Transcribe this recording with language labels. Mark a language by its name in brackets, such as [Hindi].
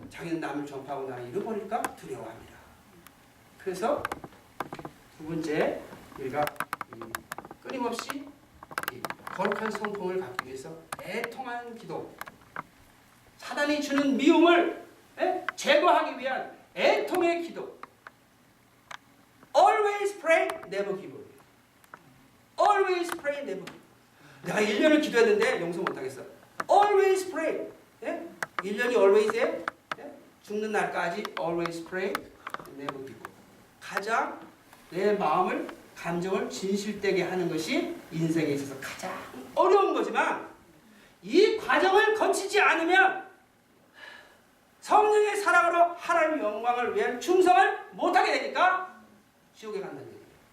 [Korean] 자기는 남을 전파하고 나를 잃어버릴까 두려워합니다. 그래서 두 번째 우리가 끊임없이 거룩한 성품을 갖기 위해서 애통하는 기도, 사단이 주는 미움을 제거하기 위한 애통의 기도. [English] Always pray, never give up. Always pray, never give up. [Korean] 내가 1년을 기도했는데 용서 못하겠어. [English] Always pray. [Korean] 1년이 always에 죽는 날까지 [English] always pray, never give up. [Korean] 가장 내 마음을 감정을 진실되게 하는 것이 인생에 있어서 가장 어려운 거지만 이 과정을 거치지 않으면 성령의 사랑으로 하나님의 영광을 위한 충성을 못하게 되니까 지옥에 간다는 얘기예요.